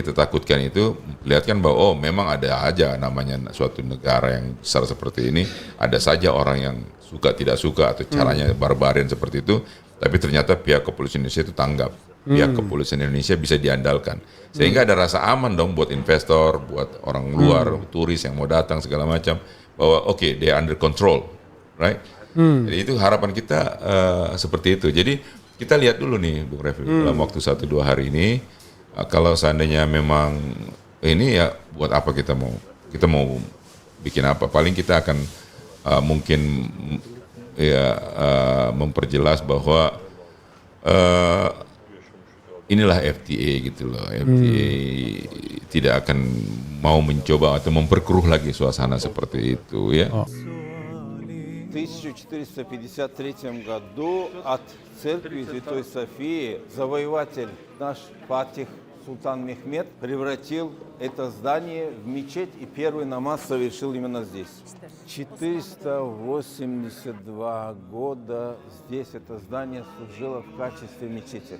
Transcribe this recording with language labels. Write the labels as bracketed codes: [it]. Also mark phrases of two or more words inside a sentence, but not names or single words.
[id] kita takutkan itu melihatkan bahwa memang ada aja namanya suatu negara yang besar seperti ini, ada saja orang yang suka tidak suka atau caranya barbarian seperti itu, tapi ternyata pihak kepolisian Indonesia itu tanggap, pihak kepolisian Indonesia bisa diandalkan, sehingga ada rasa aman dong buat investor, buat orang luar, turis yang mau datang segala macam, bahwa oke, [en] they under control, right? [id] Jadi itu harapan kita seperti itu. Jadi kita lihat dulu nih, Bung Refli, dalam waktu 1-2 hari ini, kalau seandainya memang ini ya buat apa kita mau bikin apa? Paling kita akan mungkin ya memperjelas bahwa inilah FTA gitu loh. FTA tidak akan mau mencoba atau memperkeruh lagi suasana seperti itu ya. [ru] В 1453 году от церкви Святой Софии завоеватель наш Фатих Султан Мехмед превратил это здание в мечеть и первый намаз совершил именно здесь. 482 года здесь это здание служило в качестве мечети.